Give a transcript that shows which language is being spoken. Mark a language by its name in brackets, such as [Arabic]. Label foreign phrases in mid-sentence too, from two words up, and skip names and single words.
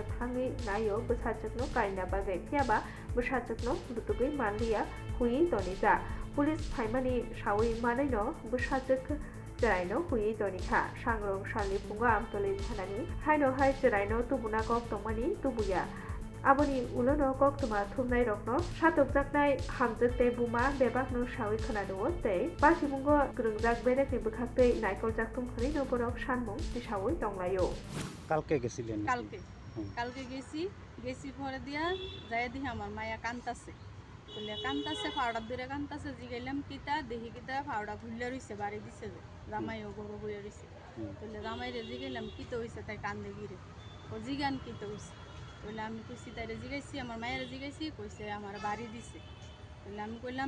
[Kok Borok] Thangi Nayo Bushajik no Kaina Bagai Tiaba Bushajik no Dutugui Manlia Hui Toniza Police Paimani Shawi Manino Bushajik Jeraino Hui Donika Shangrong Shali Punga Amtoli Thanani Haino Hai Jeraino Tubuna Kok Tongmani Tubuya Aboni Ulono Kok Tuma Tumnai Rokno Shatokjaknai Hamjekte Buma Bebakno Shawi Khanado Te Basimungo Grungjak Bedekni Bukhakte Naikol Jaktum Khani no Borok Shanmung Tishawi Tonglayo [Bangla] কালকে গেছিলেন? কালকে গেছি পরে দিয়া যাই দেখি আমার মায়া কান্তাছে বলে কান্তাছে ফাওড়া দূরে কান্তাছে জিগাইলাম কিতা দেখি কিতা ফাওড়া খুললে রইছে বাড়ি দিছে যে জামাইও গরু বইয়া রইছে বলে জামাইরে জিগাইলাম কিতা হইছে তাই কান্দে গিরে ও জিগান কিতা হইছে বলে আমি কইছি তাইরে জিগাইছি আমার মায়ের জিগাইছি কইছে আমার বাড়ি দিছে বলে আমি কইলাম